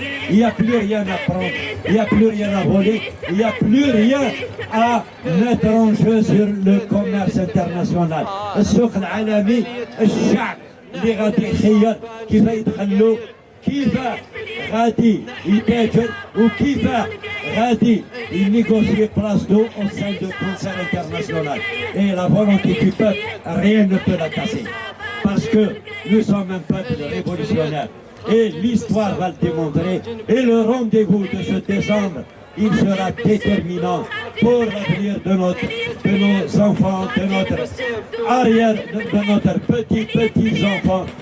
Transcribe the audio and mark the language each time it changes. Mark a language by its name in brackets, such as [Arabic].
[French] Il n'y a plus rien à prendre, il n'y a plus rien à voler, il n'y a plus rien à mettre en jeu sur le commerce international. [Arabic] السوق العالمي الشعب اللي غادي يخير كيف يدخلوا كيف غادي يتاجر وكيف غادي ينيغوسيي بلاصتو [French] au sein du concert international. Et la volonté du peuple, rien ne peut la casser. Parce que nous sommes un peuple révolutionnaire. Et l'histoire va le démontrer. Et le rendez-vous de ce décembre, il sera déterminant pour l'avenir de nos enfants, de notre arrière, de notre petits-enfants.